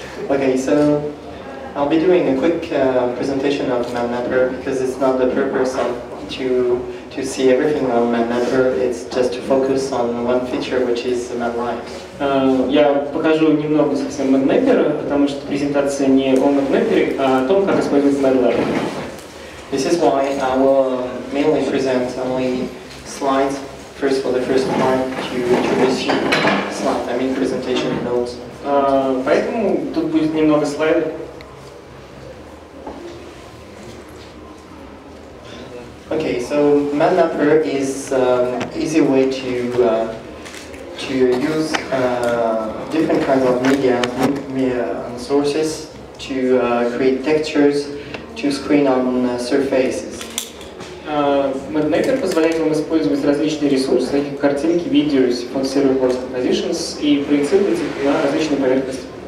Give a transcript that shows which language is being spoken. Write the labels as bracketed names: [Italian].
[English] Okay, so I'll be doing a quick presentation of MadMapper, because it's not the purpose to see everything on MadMapper. It's just to focus on one feature, which is MadLight. [Russian] Я покажу немного совсем MadMapper, потому что презентация не о MadMapper, а о том, как использовать MadLight. [English] This is why I will mainly present only slides. First, for the first part, to introduce you slides. I mean presentation notes. [Russian] Поэтому тут будет немного слайдов. [English] Okay, so MadMapper is an easy way to use different kinds of media and sources to create textures to screen on surfaces. [Russian] MadMapper позволяет вам использовать различные ресурсы, такие как картинки, видео, Syphon Server Board Compositions, и проецировать их на различные поверхности.